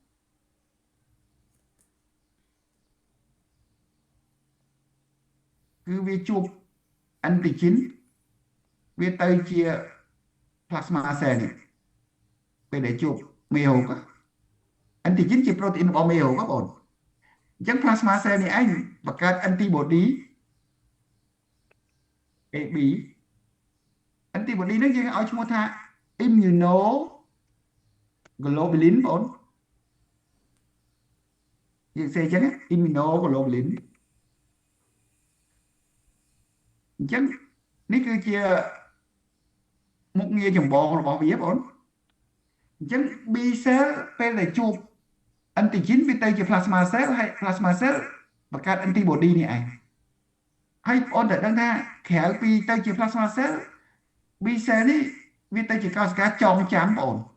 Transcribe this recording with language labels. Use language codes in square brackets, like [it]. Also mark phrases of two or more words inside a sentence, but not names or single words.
[km] គឺវាជួប antigen វាទៅជា [en] plasma cell [km] នេះពេលដែលជួបមេរោគ antigen ជា protein របស់មេរោគបងអញ្ចឹង plasma cell នេះឯងបង្កើត [en] antibody AB antibody [km] នេះយើងឲ្យឈ្មោះថា immunoglobulin បងយើងសេអញ្ចឹង immunoglobulin ចឹងនេះគឺជាមុខងារចម្បងរបស់វាបងអញ្ចឹង [en] B cell [km] ពេលដែលជួប antigen វាទៅជា [en] plasma cell [km] ហើយ [en] plasma cell [km] បង្កើត antibody នេះឯងហើយបងតែដឹងថាក្រៅពីទៅជា [en] plasma cell B cell [km] នេះវាទៅជាកោសិកាចងចាំបង